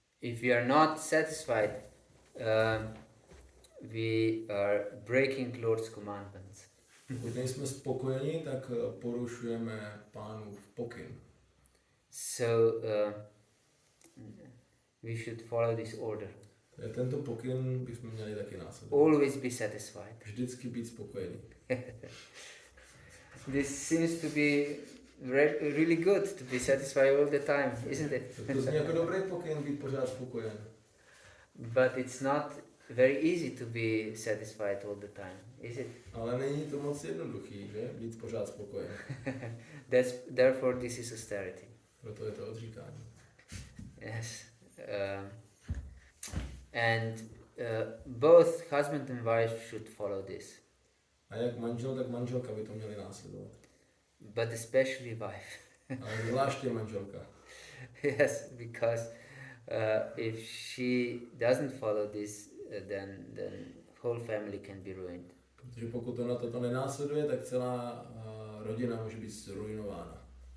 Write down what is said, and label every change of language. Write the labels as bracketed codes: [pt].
[en] If we are not satisfied, we are breaking Lord's commandments. [cs] Pokud nejsme spokojeni, tak porušujeme Pánův pokyn. [en] So we should follow this order. [cs] Tento pokyn bychom měli taky následovat. [en] Always be satisfied. [cs] Vždycky být spokojený. [en] This seems to be really good to be satisfied all the time, isn't it? [cs] To zní jako dobrý pokyn být pořád spokojen. [en] But it's not very easy to be satisfied all the time, is it? [cs] Ale není to moc jednoduchý, že? Být pořád spokojen. [en] Therefore this is austerity. [cs] Proto je to odříkání. [en] Yes. And both husband and wife should follow this. [cs] A jak manžel, tak manželka by to měli následovat. [en] But especially wife. [cs] Ale zvláště manželka. [en] Yes, because if she doesn't follow this, then whole family can be ruined. [cs] Protože pokud ona toto nenásleduje, tak celá rodina může být zruinována.